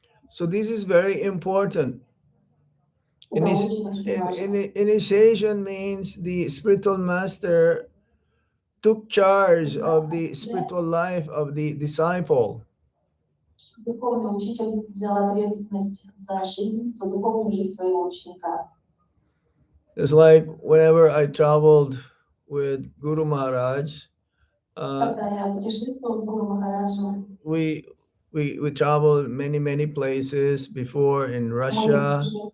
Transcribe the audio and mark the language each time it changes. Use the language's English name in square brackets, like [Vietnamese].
[English] So this is very important. Initiation means the spiritual master took charge of the spiritual life of the disciple. [Russian] Духовный учитель взял ответственность за жизнь, за духовную жизнь своего ученика. [English] It's like whenever I traveled with Guru Maharaj, [Russian] Когда я путешествовал с Гуру Махараджем, [English] we traveled many places before in Russia.